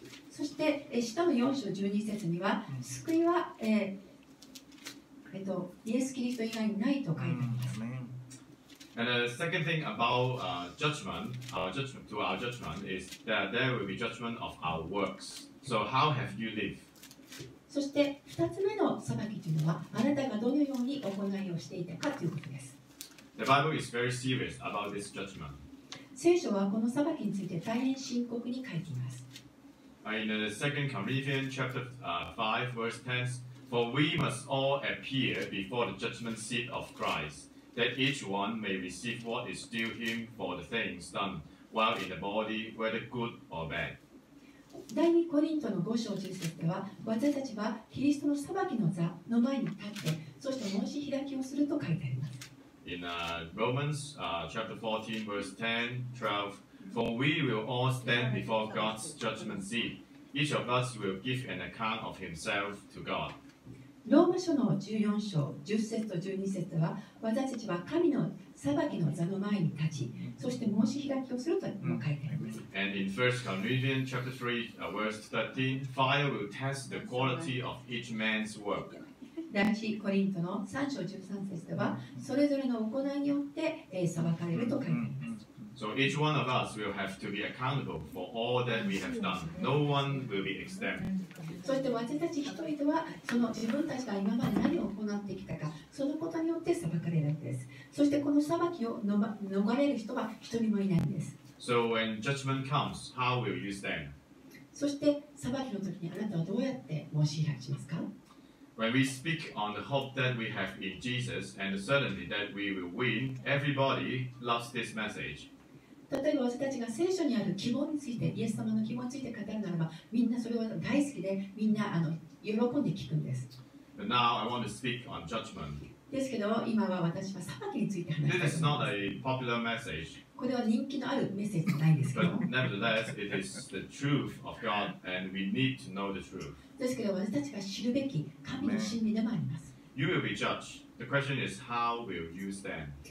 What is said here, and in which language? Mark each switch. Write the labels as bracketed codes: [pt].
[ja] そして、使徒の4章12節には、救いは、イエス・キリスト以外にないと書いてあります。 [en] And the second thing about judgment is that there will be judgment of our works. So how have you lived? [ja] そして2つ目の裁きというのは、あなたがどのように行いをしていたかということです。 [en] The Bible is very serious about this judgment. [ja] 聖書はこの裁きについて大変深刻に書いています。 [en] In the 2 Corinthians chapter 5, verse 10, for we must all appear before the judgment seat of Christ, that each one may receive what is due him for the things done, while in the body, whether good or bad. [ja] 第2コリントの5章10節では、私たちはキリストの裁きの座の前に立って、そして申し開きをすると書いてあります。 [en] In Romans chapter 14, verse 10, 12, for we will all stand before God's judgment seat. Each of us will give an account of himself to God. [ja] ローマ書の14章10節と12節では、私たちは神の裁きの座の前に立ち、そして申し開きをすると書いてあります。 [en] And in 1 Corinthians chapter 3, verse 13, fire will test the quality of each man's work. [ja] 第1コリントの3章13節では、それぞれの行いによって裁かれると書いてあります。 [en] So each one of us will have to be accountable for all that we have done. No one will be exempt. [ja] そして私たち一人はその自分たちが今まで何を行ってきたか、そのことによって裁かれるんです。そしてこの裁きを逃れる人は一人もいないんです。 [en] So when judgment comes, how will you stand? [ja] そして裁きの時にあなたはどうやって申し開きしますか？ [en] When we speak on the hope that we have in Jesus and the certainty that we will win, everybody loves this message. [ja] 例えば私たちが聖書にある希望について、イエス様の希望について語るならば、みんなそれは大好きで、みんな喜んで聞くんです。 [en] But now I want to speak on judgment. [ja] ですけど、今は私は裁きについて話したい [en] This is [ja] と思い [en] not [ja] ます。 [en] a popular message, [ja] これは人気のあるメッセージじゃないんですけど、 [en] but nevertheless, it is the truth of God, and we need to know the truth. [ja] ですけど私たちが知るべき神の真理でもあります。 [en] You will be judged. The question is, how will you stand?